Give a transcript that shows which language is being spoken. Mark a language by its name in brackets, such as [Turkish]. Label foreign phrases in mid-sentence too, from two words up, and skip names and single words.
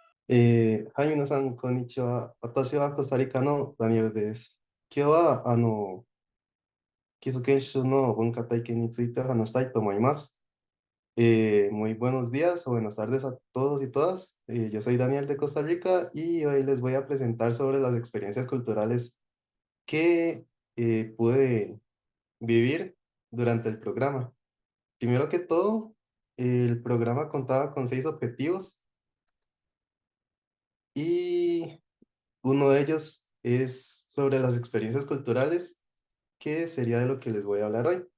[Japanese] はい、皆さん、こんにちは。私はコスタリカのダニエルです。今日は、貴族研修の文化体験について話したいと思います。 [Spanish] Muy buenos días o buenas tardes a todos y todas. Yo soy Daniel de Costa Rica y hoy les voy a presentar sobre las experiencias culturales que pude vivir durante el programa. Primero que todo, el programa contaba con 6 objetivos y uno de ellos es sobre las experiencias culturales, que sería de lo que les voy a hablar hoy.